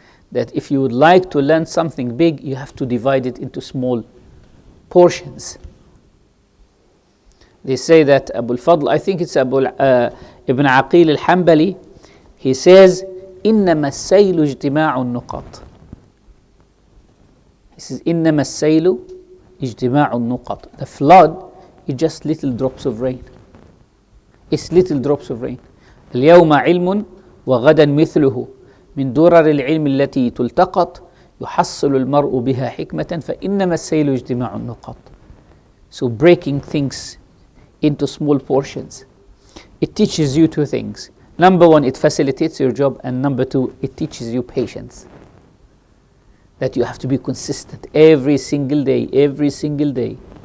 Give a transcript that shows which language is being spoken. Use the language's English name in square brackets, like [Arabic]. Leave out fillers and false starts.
[English] That if you would like to learn something big, you have to divide it into small portions. They say that Abu al-Fadl, I think it's Ibn Aqil al-Hanbali, he says, [Arabic] إِنَّمَا السَّيْلُ اجْتِمَاعُ النُّقَطِ. [English] He says, [Arabic] إِنَّمَا السَّيْلُ اجْتِمَاعُ النُّقَطِ. [English] The flood is just little drops of rain. It's little drops of rain. [Arabic] اليوم علم وغدا مثله من درر العلم التي تلتقط يحصل المرء بها حكمة فإنما السيل اجتماع النقط. [English] So breaking things into small portions, it teaches you 2 things. Number one, it facilitates your job, and number 2, it teaches you patience. that you have to be consistent every single day, every single day.